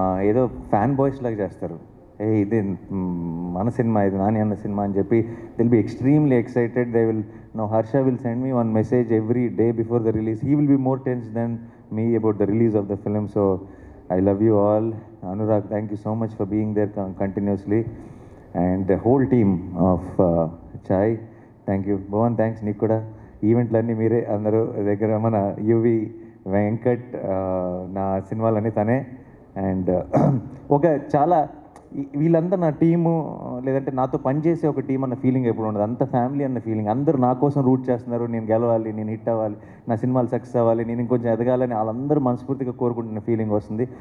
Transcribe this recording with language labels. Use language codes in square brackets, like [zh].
[te] ఏదో fan boys లాగా చేస్తారు. ఇది మన సినిమా, ఇది నాని అన్న సినిమా అని చెప్పి [en] దిల్ be extremely excited. They will no Harsha will send me one message every day before the release. He will be more tense than me about the release of the film. So I love you all. Anurag, thank you so much for being there continuously. And the whole team of Chai, thank you. Bhavan, thanks. [te] Neeku kuda ఈవెంట్లన్నీ మీరే అందరూ దగ్గర. మన UV Venkat నా సినిమాలన్నీ తనే. And ఒక చాలా వీళ్ళంతా నా టీము, లేదంటే నాతో పనిచేసే ఒక టీం అన్న ఫీలింగ్ ఎప్పుడు ఉండదు. అంత ఫ్యామిలీ అన్న ఫీలింగ్. అందరూ నా కోసం రూట్ చేస్తున్నారు, నేను గెలవాలి, నేను హిట్ అవ్వాలి, నా సినిమాలు సక్సెస్ అవ్వాలి, నేను ఇంకొంచెం ఎదగాలని వాళ్ళందరూ మనస్ఫూర్తిగా కోరుకుంటున్న ఫీలింగ్ వస్తుంది.